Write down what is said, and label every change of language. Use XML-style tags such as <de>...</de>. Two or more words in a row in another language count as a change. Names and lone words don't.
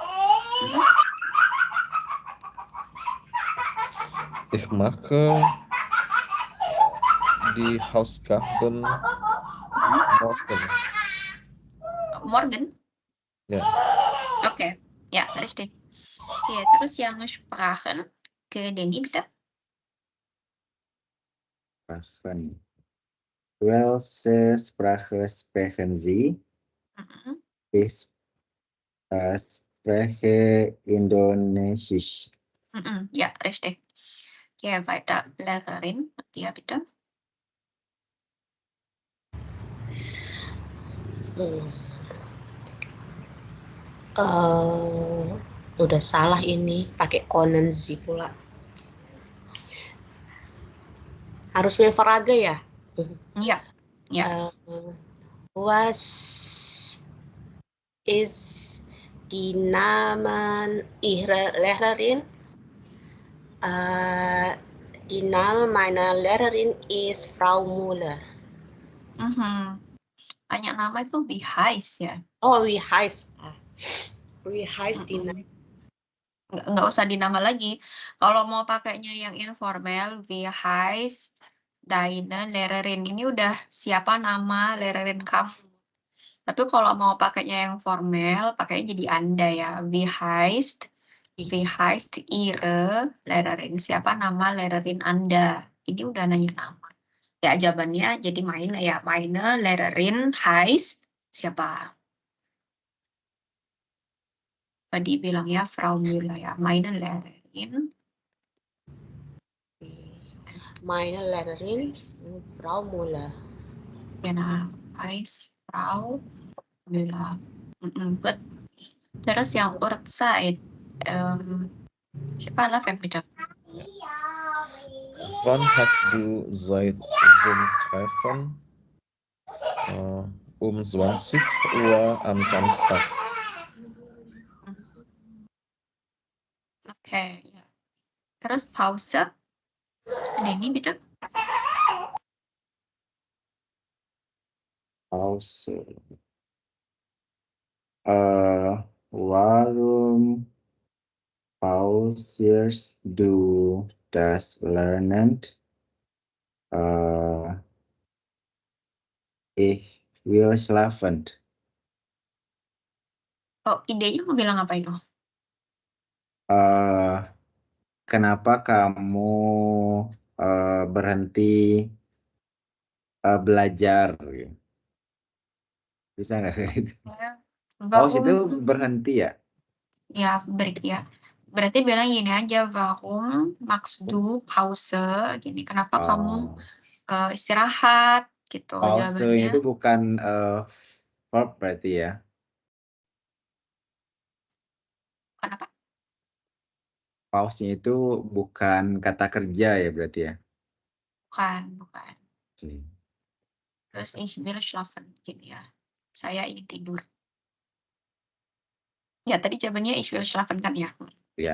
<de>Ich mache die Hausaufgaben morgen. Morgen? Ja. Okay, ja, richtig.</de> <id>Okay, terus yang Sprachen ke Denny, bitte.</id> <de>Sprachen. Welche Sprache sprechen Sie? Ich spreche Indonesisch. Ja, richtig. Okay, weiter Lehrerin mit dir, bitte.</de> <id>Udah salah ini, pakai konenzi pula. Harus Frage ya? Iya.</id> <de>Ja. Was ist die Namen Ihrer Lehrerin? Die Name meiner Lehrerin ist Frau Müller.</de> <id>Tanya nama itu</id> <de>wie heißt</de> <id>ya?</id> <de>Oh, wie heißt die Name?</de> <id>nggak usah dinama lagi. Kalau mau pakainya yang informal,</id> <de>wie heißt deine Lehrerin,</de> <id>ini udah siapa nama Lehrerin kamu. Tapi kalau mau pakainya yang formal, pakainya jadi Anda ya.</id> <de>Wie heißt Ihre Lehrerin?</de> <id>Siapa nama Lehrerin Anda? Ini udah nanya nama. Ya, jawabannya jadi meine ya.</id> <de>Meine Lehrerin heißt</de> <id>siapa? Tadi bilang ya Frau Müller ya.</id> <de>Meine Lehrerin. Meine Lehrerin Frau Müller. Genau, heißt Frau Müller. Gut.</de> <id>Terus yang Uhrzeit. Siapa lah bitte?</id> <de>Wann hast du seit Zoom-Treffen? 20 Uhr am Samstag.</de> <id>Oke, ya. Terus Pause. Denny bitte. Pause.</id> <de>Warum pausierst du das Lernen? Ich will schlafen.</de> <id>Oh, idenya mau bilang apa itu? Kenapa kamu berhenti belajar? Bisa nggak kayak gitu? Pause itu berhenti ya? Ya, berarti bilang gini aja,</id> <de>warum machst du Pause?</de> <id>Gini, kenapa kamu istirahat? Gitu Pause jawabannya. itu bukan verb berarti ya? Kenapa? Pause-nya itu bukan kata kerja ya berarti ya? Bukan. Oke.</id> <de>Terus ich will schlafen,</de> <id>gini ya. Saya ingin tidur. Ya, tadi jawabannya</id> <de>ich will schlafen</de> <id>kan ya? Ya.</id>